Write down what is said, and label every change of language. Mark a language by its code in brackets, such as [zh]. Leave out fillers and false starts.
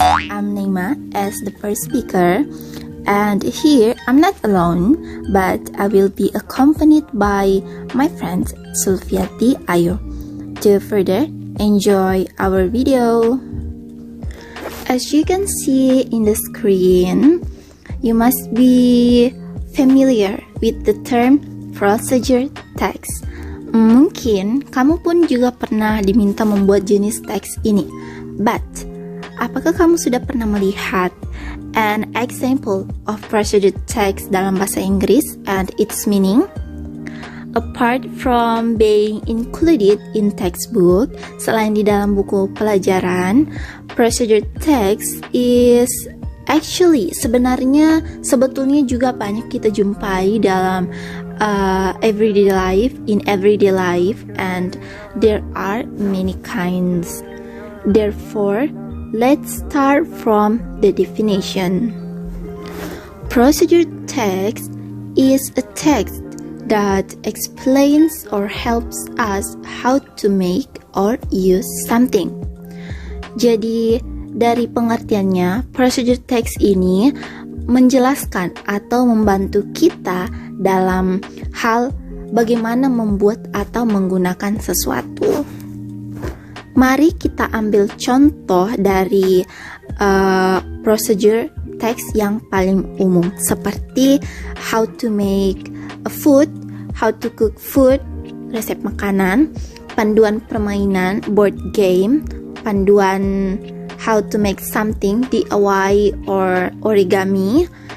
[en] I'm Neima as the first speaker. And here, I'm not alone, but I will be accompanied by my friend Sulfiati Ayu. To further enjoy our video. As you can see in the screen, you must be familiar with the term procedure text. [id] Mungkin kamu pun juga pernah diminta membuat jenis teks ini. [en] But, [id] apakah kamu sudah pernah melihat [en] an example of procedure text [id] dalam bahasa Inggris [en] and its meaning? Apart from being included in textbook, [id] selain di dalam buku pelajaran, [en] procedure text is actually [id] sebetulnya juga banyak kita jumpai dalam [en] everyday life, and there are many kinds. Therefore, let's start from the definition. Procedure text is a text that explains or helps us how to make or use something. [id] Jadi, dari pengertiannya, procedure text ini menjelaskan atau membantu kita dalam hal bagaimana membuat atau menggunakan sesuatu. Mari kita ambil contoh dari procedure text yang paling umum, seperti [en] how to make a food, how to cook food, [id] resep makanan, panduan permainan, board game, panduan [en] how to make something DIY or origami,